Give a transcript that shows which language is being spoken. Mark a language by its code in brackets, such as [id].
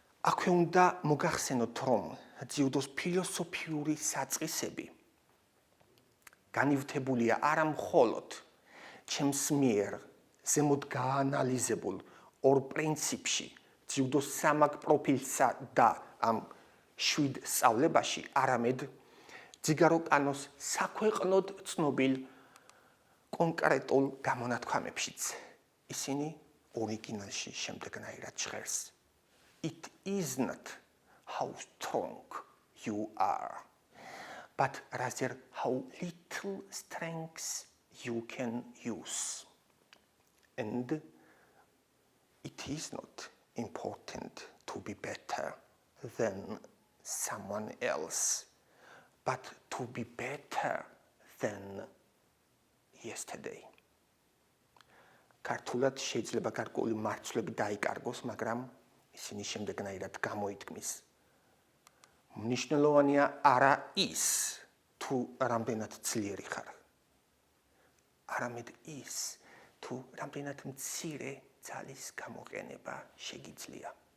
[ka] აქვე უნდა მოგახსენოთ, რომ ძიუდოს ფილოსოფიური საწყისები განივთებულია არა მხოლოდ ჩემს მიერ ზემოთ გაანალიზებულ ორ პრინციპში, ძიუდოს სამაგ პროფილსა და ამ 7 სწავლებაში, არამედ ძიგარო კანოს საქვეყნოდ ცნობილ კონკრეტულ გამონათქვამებშიც. ისინი ორიგინალში შემდეგნაირად ჟღერს. [en] It is not how strong you are, but rather how little strength you can use. And it is not important to be better than someone else, but to be better than yesterday. [ka] ქართულად შეიძლება გარკვეული მარცვლები დაიკარგოს, მაგრამ ისინი შემდეგნაირად გამოითქმის. მნიშვნელოვანია არა ის, თუ რამდენად ძლიერი ხარ, არამედ ის, თუ რამდენად მცირე ძალის გამოყენება შეგიძლია.